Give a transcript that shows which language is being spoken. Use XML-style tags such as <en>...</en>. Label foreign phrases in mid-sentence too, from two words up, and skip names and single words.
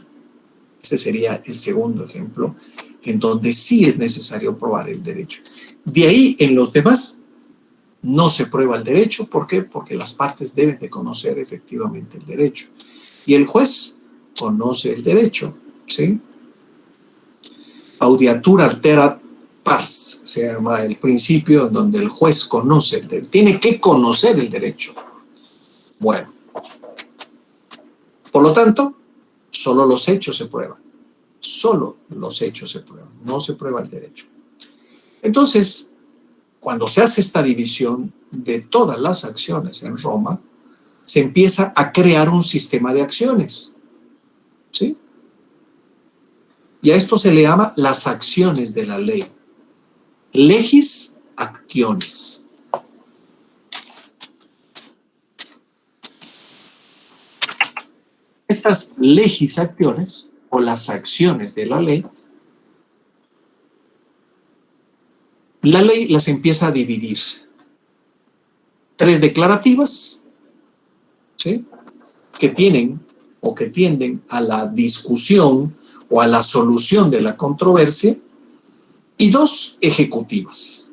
<es>Ese sería el segundo ejemplo, en donde sí es necesario probar el derecho. De ahí, en los demás, no se prueba el derecho. ¿Por qué? Porque las partes deben de conocer efectivamente el derecho. Y el juez conoce el derecho, ¿sí?</es> <la>Audiatur alterat pars,</la> <es>se llama el principio en donde el juez conoce el derecho. Tiene que conocer el derecho. Bueno. Por lo tanto, solo los hechos se prueban. Solo los hechos se prueban. No se prueba el derecho. Entonces, cuando se hace esta división de todas las acciones en Roma, se empieza a crear un sistema de acciones, ¿sí? Y a esto se le llama las acciones de la ley.</es> <la>Legis actiones.</la> <es>Estas</es> <la>legis actiones,</la> <es>o las acciones de la ley las empieza a dividir. 3 declarativas, ¿sí? Que tienen o que tienden a la discusión o a la solución de la controversia, y 2 ejecutivas.</es>